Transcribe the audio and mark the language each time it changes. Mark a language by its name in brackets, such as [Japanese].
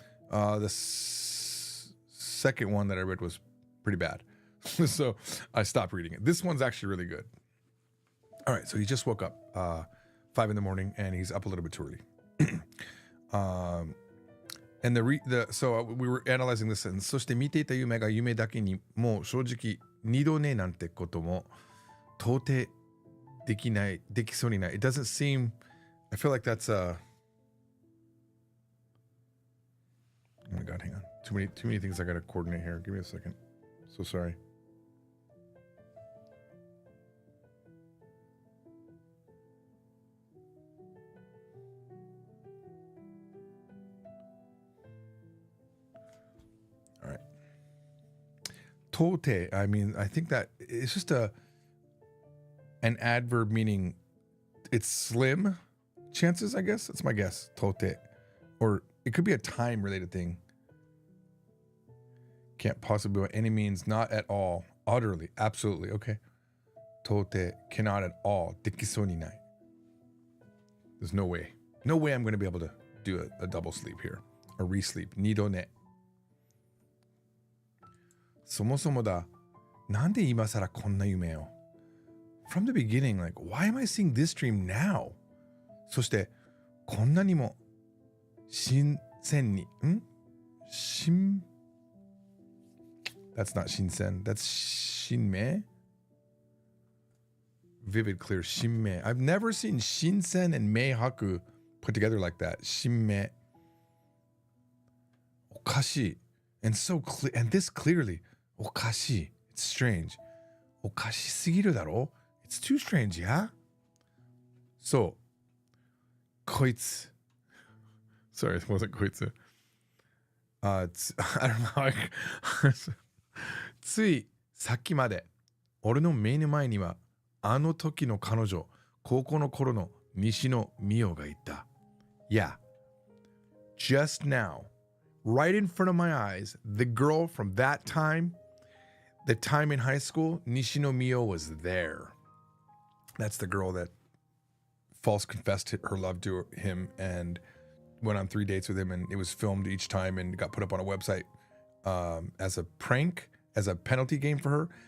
[English] The second one that I read was pretty bad. So I stopped reading it. This one's actually really good. All right, so he just woke up 5 in the morning and he's up a little bit too early. And so we were analyzing this sentence. [Japanese] そして見ていた夢が夢だけにもう正直二度寝なんてことも到底できそうにない。 [English] It doesn't seem, I feel like that's oh my god, hang on. Too many things I gotta coordinate here. Give me a second. So sorry. All right. Tote, I mean, I think that it's just an adverb meaning it's slim chances, I guess. That's my guess. Tote. Or it could be a time related thing. Can't possibly by any means, not at all, utterly, absolutely. Okay. Tote, cannot at all. [Japanese] Dekiso ni nai. [English] There's no way. No way I'm going to be able to do a double sleep here. A re-sleep. Nido ne. [Japanese] そもそもだ。なんで今更こんな夢を? [English] From the beginning, like, why am I seeing this dream now? [Japanese] そして、こんなにも新鮮に、 [English] That's not shinsen. That's shinme. Vivid, clear. Shinme. I've never seen shinsen and meihaku put together like that. Shinme. Okashi. And so clear. And this clearly. Okashi. It's strange. [Japanese] Okashi sugiru daro? [English] It's too strange, yeah? So. Koitsu. Sorry, it wasn't koitsu. I don't know how I... [Japanese] ついさっきまで俺の目の前にはあの時の彼女高校の頃の西野美桜がいた。 [English] Yeah, just now, right in front of my eyes, the girl from that time, the time in high school, Nishino Mio was there. That's the girl that false confessed her love to him and went on 3 dates with him, and it was filmed each time and got put up on a website as a prank, as a penalty game for her.